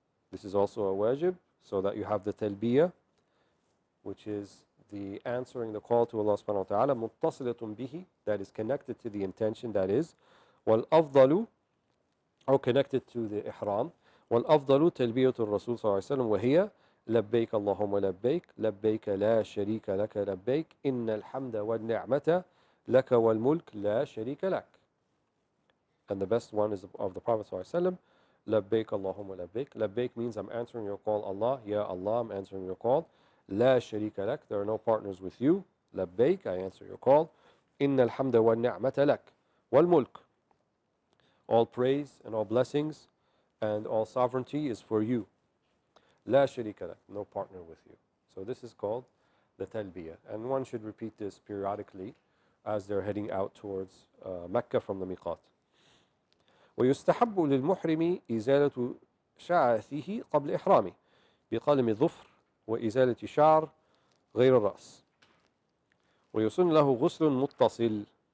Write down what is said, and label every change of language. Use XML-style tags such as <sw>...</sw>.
<en>This is also a wajib, so that you have the talbiyah, which is the answering the call to Allah subhanahu wa ta'ala,</en> <ar>مُتَّصِلَةٌ بِهِ,</ar> <en>that is connected to the intention, that is, وَالْأَفْضَلُ, or connected to the ihram,</en> <ar>وَالْأَفْضَلُ تَلْبِيَةُ الرَّسُولِ صلى الله عليه وسلم وهي لبيك اللهم لبيك لبيك لا شريك لك</ar> <en>لبيك إن الحمد والنعمة لك والملك لا شريك لك. And the best one is of the Prophet ﷺ,</en> <ar>لبيك اللهم لبيك.</ar> <en>Labbaik means I'm answering your call, Allah. Ya Allah, I'm answering your call.</en> <ar>لا شريك لك,</ar> <en>there are no partners with you. لبيك, I answer your call.</en> <ar>إن الحمد والنعمة لك والملك.</ar> <en>All praise and all blessings and all sovereignty is for you.</en> <ar>لا شريك لك,</ar> <en>no partner with you. So this is called the talbiyah. And one should repeat this periodically as they're heading out towards Mecca from the miqat.</en> <ar>ويستحب للمحرم إزالة شعثه قبل إحرامه بقلم ظفر وإزالة شعر غير الرأس ويسن له غسل متصل.</ar>